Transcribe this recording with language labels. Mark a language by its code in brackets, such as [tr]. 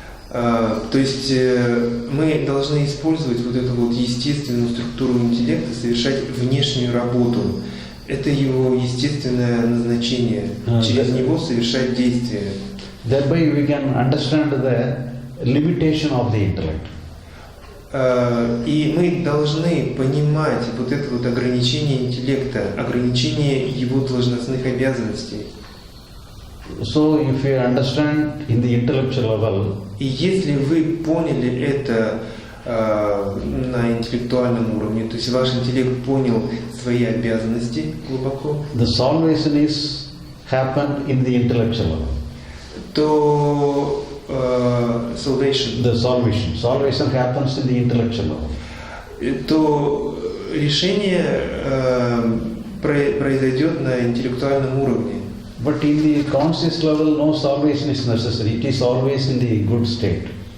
[ru] То есть мы должны использовать вот эту вот естественную структуру интеллекта, совершать внешнюю работу. Это его естественное назначение. Через него совершать действия. [en] Thereby we can understand the limitation of the intellect. [ru] И мы должны понимать вот это вот ограничение интеллекта, ограничение его должностных обязанностей. [en] So if you understand in the intellectual level, [ru] И если вы поняли это на интеллектуальном уровне, то есть ваш интеллект понял свои обязанности глубоко, [en] the salvation is happened in the intellectual level. [ru] то salvation, [en] The salvation happens in the intellectual level. [ru] то решение произойдет на интеллектуальном уровне. [en] But in the conscious level, no salvation is necessary. It is always in the good state.